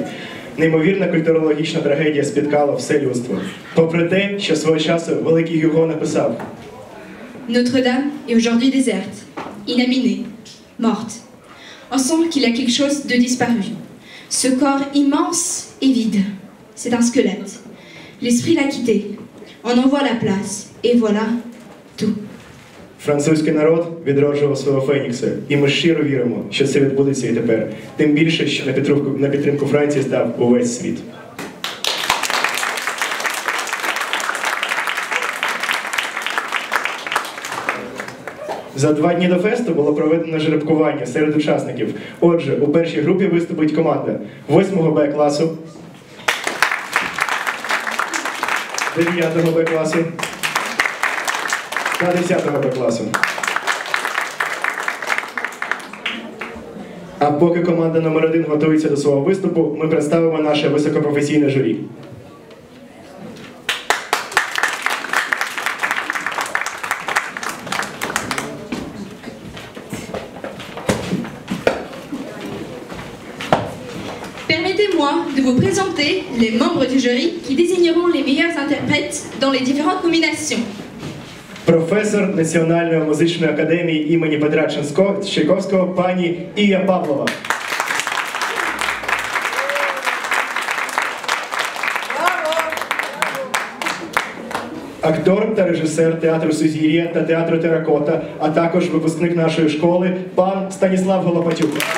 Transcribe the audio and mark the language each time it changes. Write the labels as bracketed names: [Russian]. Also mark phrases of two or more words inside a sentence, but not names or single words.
[Ukrainian] Неймовірна культурологічна трагедія спіткала все людство. Попри те, що свого часу великий Гюго написав: [French] Notre-Dame est aujourd'hui déserte, inhabitée, morte. On sent qu'il y a quelque chose de disparu. Ce corps immense et vide, c'est un squelette. L'esprit l'a quitté. On en voit la place, et voilà tout. [Ukrainian] Французький народ відроджував свого Фенікса, і ми щиро віримо, що це відбудеться і тепер. Тим більше, що на підтримку Франції став увесь світ. За 2 дні до фесту було проведено жеребкування серед учасників. Отже, у першій групі виступить команда 8-го Б класу, 9-го Б класу та 10-го Б класу. А поки команда номер 1 готується до свого виступу, ми представимо наше високопрофесійне журі. [French] Permettez-moi de vous présenter les membres du jury qui désigneront les meilleurs interprètes dans les différentes nominations. [Ukrainian] Професор Національної музичної академії імені Петра Чайковського пані Ія Павлова. Актор та режисер театру Сузір'я та театру Теракота, а також випускник нашої школи пан Станіслав Голопатюк.